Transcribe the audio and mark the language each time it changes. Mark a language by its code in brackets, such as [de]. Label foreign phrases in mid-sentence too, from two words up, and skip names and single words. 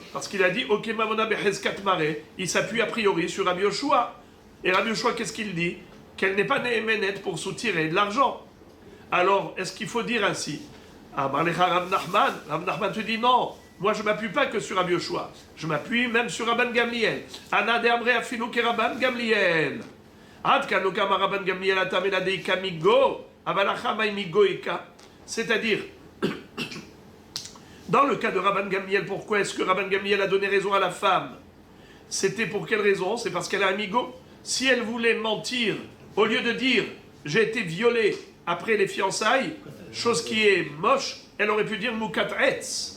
[fr] Parce qu'il a dit [arc] אוקי ממונא בחזקת מריה, [fr] il s'appuie a priori sur Rabbi Yoshua. Et Rabbi Yoshua, qu'est-ce qu'il dit? Qu'elle n'est pas néhéménet pour soutirer de l'argent. Alors, est-ce qu'il faut dire ainsi? Ah, Rav Nachman te dit non, moi je ne m'appuie pas que sur Rabbi Yoshua, je m'appuie même sur Rabban Gamliel. [arc] אנא דאמרי אפילו כרבן גמליאל. [fr] C'est-à-dire, dans le cas de Rabban Gamliel, pourquoi est-ce que Rabban Gamliel a donné raison à la femme? C'était pour quelle raison? C'est parce qu'elle a un migo. Si elle voulait mentir, au lieu de dire j'ai été violée après les fiançailles, chose qui est moche, elle aurait pu dire [he] מוכת עץ.